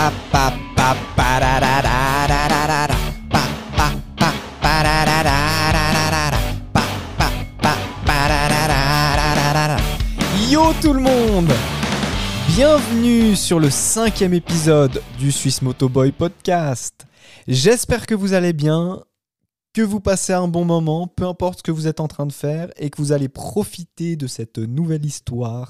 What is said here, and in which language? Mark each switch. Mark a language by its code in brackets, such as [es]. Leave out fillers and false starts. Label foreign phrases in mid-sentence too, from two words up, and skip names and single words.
[fr] Pa, pa, pa, da, da, da, da, da, da, da. Pa, pa, pa, pa, da, da, da, da, da, da. Pa, pa, pa, pa, da, da, da, da, da, da. Yo tout le monde! Bienvenue sur le 5e épisode du Swiss Motoboy Podcast. J'espère que vous allez bien, que vous passez un bon moment, peu importe ce que vous êtes en train de faire et que vous allez profiter de cette nouvelle histoire.